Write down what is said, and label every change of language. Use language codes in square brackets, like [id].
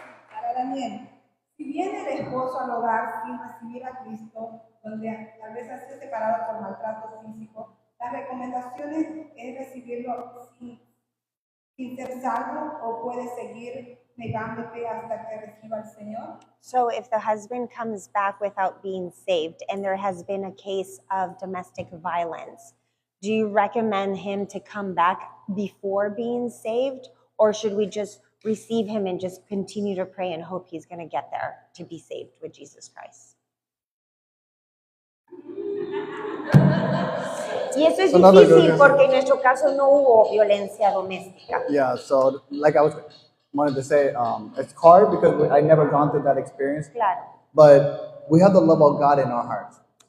[es] Para Daniel, si viene el esposo al hogar sin recibir a Cristo, donde tal vez ha sido separado por maltrato físico, las recomendaciones es recibirlo sin ser salvo o puede seguir negándote hasta que reciba al Señor. [en] So if the husband comes back without being saved and there has been a case of domestic violence, do you recommend him to come back before being saved, or should we just receive him and just continue to pray and hope he's going to get there to be saved with Jesus Christ? [es] Y eso es difícil porque en nuestro caso no hubo violencia doméstica. [en] Yeah, so like I wanted to say, it's hard because I never gone through that experience. [es] Claro. [en] But we have the love of God in our hearts.